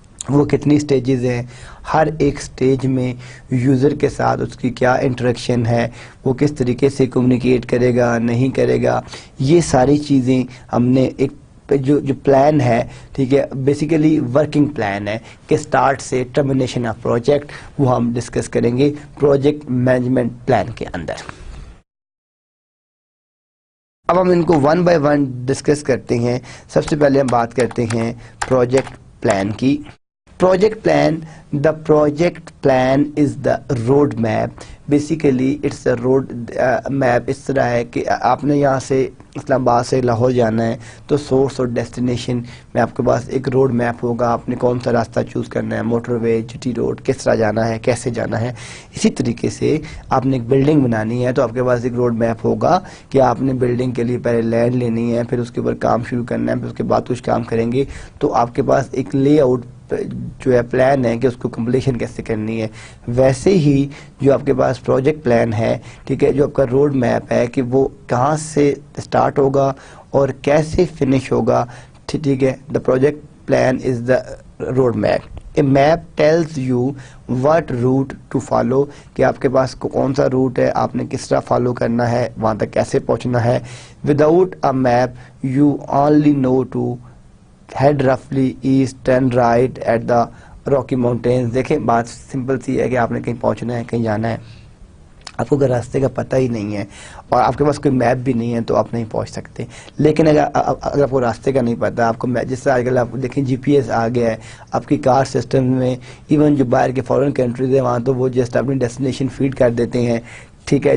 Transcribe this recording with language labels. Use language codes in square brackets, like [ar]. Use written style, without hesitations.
[ur] وہ کتنی سٹیجز ہیں, ہر ایک سٹیج میں یوزر کے ساتھ اس کی کیا انٹریکشن ہے, وہ کس طریقے سے کمیونیکیٹ کرے گا, نہیں کرے گا, یہ ساری چیزیں ہم نے ایک جو پلان ہے, ٹھیک ہے, بیسیکلی ورکنگ پلان ہے کہ سٹارٹ سے ٹرمینیشن آف پروجیکٹ وہ ہم ڈسکس کریں گے پروجیکٹ مینجمنٹ پلان کے اندر. اب ہم ان کو 1 by 1 ڈسکس کرتے ہیں. سب سے پہلے ہم بات کرتے ہیں پروجیکٹ پلان کی. [en] project plan, the project plan is the road map. Basically it's a road map. [ur] اس طرح ہے کہ آپ نے یہاں سے اسلام آباد سے لاہور جانا ہے تو سورس اور ڈیسٹینیشن میں آپ کے پاس ایک روڈ میپ ہوگا. آپ نے کون سا راستہ چوز کرنا ہے, موٹر وے, جٹی روڈ, کس طرح جانا ہے, کیسے جانا ہے. اسی طریقے سے آپ نے ایک بلڈنگ بنانی ہے تو آپ کے پاس ایک روڈ میپ ہوگا کہ آپ نے بلڈنگ کے لیے پہلے لینڈ لینی ہے, پھر اس کے اوپر کام شروع کرنا ہے, پھر اس کے بعد کچھ کام کریں گے تو آپ کے پاس ایک لے آؤٹ جو ہے پلان ہے کہ اس کو کمپلیشن کیسے کرنی ہے. ویسے ہی جو آپ کے پاس پروجیکٹ پلان ہے, ٹھیک ہے, جو آپ کا روڈ میپ ہے کہ وہ کہاں سے اسٹارٹ ہوگا اور کیسے فنش ہوگا, ٹھیک ہے. [en] The project plan is the road map. A map tells you what route to follow, [ur] کہ آپ کے پاس کون سا روٹ ہے, آپ نے کس طرح فالو کرنا ہے, وہاں تک کیسے پہنچنا ہے. [en] Without a map you only know to head roughly east, turn right at the Rocky Mountains. [ur] دیکھیں بات سمپل سی ہے کہ آپ نے کہیں پہنچنا ہے, کہیں جانا ہے, آپ کو اگر راستے کا پتہ ہی نہیں ہے اور آپ کے پاس کوئی میپ بھی نہیں ہے تو آپ نہیں پہنچ سکتے. لیکن اگر آپ کو راستے کا نہیں پتہ, آپ کو جس طرح آج کل آپ دیکھیں جی پی ایس آ گیا ہے آپ کی کار سسٹم میں, ایون جو باہر کے فارن کنٹریز ہیں وہاں تو وہ جسٹ اپنی ڈیسٹینیشن فیڈ کر دیتے ہیں, ٹھیک ہے.